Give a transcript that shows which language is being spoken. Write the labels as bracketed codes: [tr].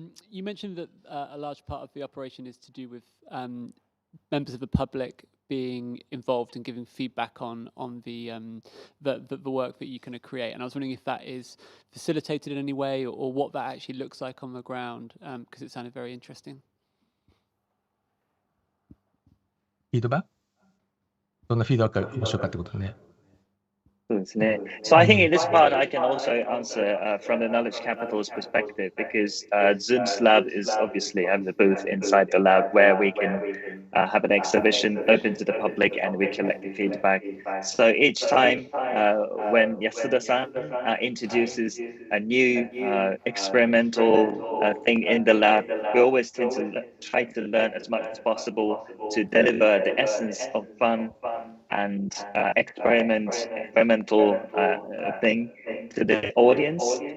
[en] You mentioned that a large part of the operation is to do with members of the public being involved and giving feedback on the work that you kind of create. And I was wondering if that is facilitated in any way or what that actually looks like on the ground, because it sounded very interesting. Feedback? [ja] どんなフィードバックが面白かったことね。 [en] So I think in this part, I can also answer from the knowledge capital's perspective, because Zoom's lab is obviously having a booth inside the lab where we can have an exhibition open to the public and we collect the feedback. So each time when Yasuda-san introduces a new experimental thing in the lab, we always tend to try to learn as much as possible to deliver the essence of fun and experimental thing to the audience.